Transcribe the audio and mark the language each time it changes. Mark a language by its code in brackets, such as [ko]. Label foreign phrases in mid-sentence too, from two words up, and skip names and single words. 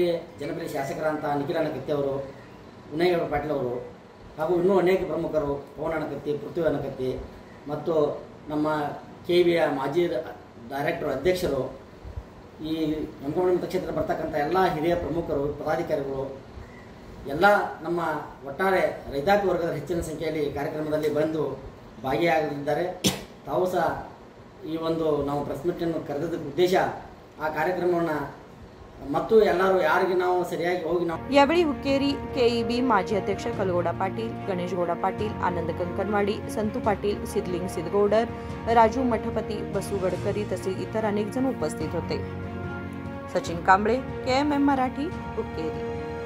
[kn] ಜನಪ್ರಿಯ ಶಾಸಕರಂತ ನಿಖಿಲಣ್ಣ ಕತ್ತಿ ಅವರು, ಉನ್ನಯ್ಯ ಪಾಟೀಲ್ ಅವರು ಹಾಗೂ ಇನ್ನೂ ಅನೇಕ ಪ್ರಮುಖರು, ಪವನಣ್ಣ ಕತ್ತಿ, ಪೃಥ್ವಿಯಣ್ಣ ಕತ್ತಿ ಮತ್ತು ನಮ್ಮ ಕೆಬಿಯ ಮಾಜಿ ಡೈರೆಕ್ಟರ್ ಅಧ್ಯಕ್ಷರು, ಈ ಯಮಕಮಡಿ ಮತಕ್ಷೇತ್ರ ಬರ್ತಕ್ಕಂಥ ಎಲ್ಲ ಹಿರಿಯ ಪ್ರಮುಖರು, ಪದಾಧಿಕಾರಿಗಳು ಎಲ್ಲ ನಮ್ಮ ಒಟ್ಟಾರೆ ರೈತಾಪಿ ವರ್ಗದ ಹೆಚ್ಚಿನ ಸಂಖ್ಯೆಯಲ್ಲಿ ಕಾರ್ಯಕ್ರಮದಲ್ಲಿ ಬಂದು ಭಾಗಿಯಾಗಲಿದ್ದಾರೆ। ತಾವು ಸಹ ಈ ಒಂದು ನಾವು ಪ್ರೆಸ್ ಮೀಟನ್ನು ಕರೆದದ್ದಕ್ಕೆ ಉದ್ದೇಶ ಆ ಕಾರ್ಯಕ್ರಮವನ್ನು ಮತ್ತು ಎಲ್ಲರೂ ಯಾರಿಗೆ ನಾವು ಸರಿಯಾಗಿ ಹೋಗಿ ನಾವು [mr] यावेळी हुक्केरी केईबी माजी अध्यक्ष कलगोडा पाटील, गणेश गोडा पाटील, आनंद कंकणवाडी, संतू पाटील, सिद्धलिंग सिद्धगौडर, राजू मठपती, बसू गडकरी तसेच इतर अनेक जण उपस्थित होते। सचिन कांबळे, KMM मराठी, हुक्केरी।